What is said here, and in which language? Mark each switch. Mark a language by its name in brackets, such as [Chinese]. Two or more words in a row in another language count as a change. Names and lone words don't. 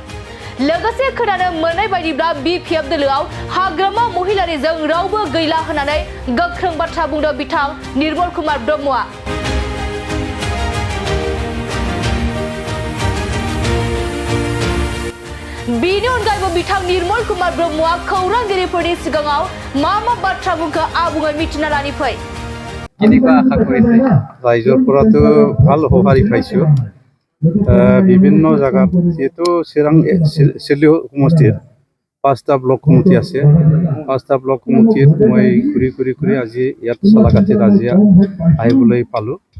[Bodo] लोगोसे खोनानो मोननाय बायदिब्ला बिपिएफ दोलोआव हाग्रामा महिलारिजों रावबो गैला होननानै गोख्रों बाथ्रा बुंदों बिथां निर्मल कुमार ब्रह्मआ। बेनि अनगायैबो बिथां निर्मल कुमार ब्रह्मआ खौरांगिरिफोरनि सिगाङाव मा बाथ्रा बुंखो आबुङै मिथिना लानि फै। [Assamese] रायजोफोराथ' ভাল সঁহাৰি পাইছোঁ। বিভিন্ন জায়গাত যেহেতু চিৰাং চিলিও সমষ্টিত 5টা ব্লক কমিটি আছে। 5টা ব্লক কমিটিত মই ঘূৰি আজি ইয়াত চালাকাঠিত আজি আহিবলৈ পালোঁ।